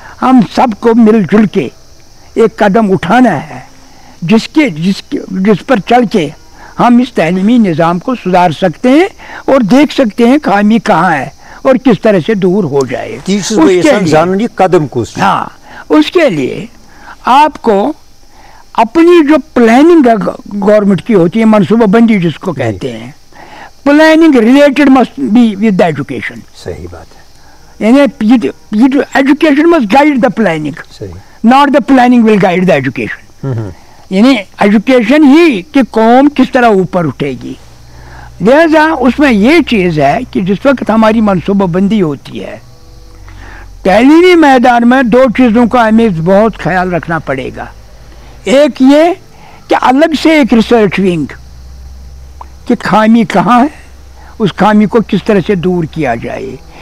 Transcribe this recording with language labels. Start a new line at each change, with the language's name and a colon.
Urdu: ہم سب کو مل جل کے ایک قدم اٹھانا ہے جس پر چل کے ہم اس تعلیمی نظام کو سدھار سکتے ہیں اور دیکھ سکتے ہیں خامی کہاں ہے اور کس طرح سے دور ہو جائے. قدم کو ہاں، اس کے لیے آپ کو اپنی جو پلاننگ گورنمنٹ کی ہوتی ہے، منصوبہ بندی جس کو کہتے ہیں،
English: Planning related must be with education.
Urdu: صحیح بات ہے. یعنی
English: Education must guide the planning, not the planning will guide the education.
Urdu: یعنی ایجوکیشن ہی کہ قوم کس طرح اوپر اٹھے گی. لہذا اس میں یہ چیز ہے کہ جس وقت ہماری منصوبہ بندی ہوتی ہے تعلیمی میدان میں دو چیزوں کا ہمیں بہت خیال رکھنا پڑے گا. ایک یہ کہ الگ سے ایک ریسرچ ونگ کہ خامی کہاں ہے، اس خامی کو کس طرح سے دور کیا جائے.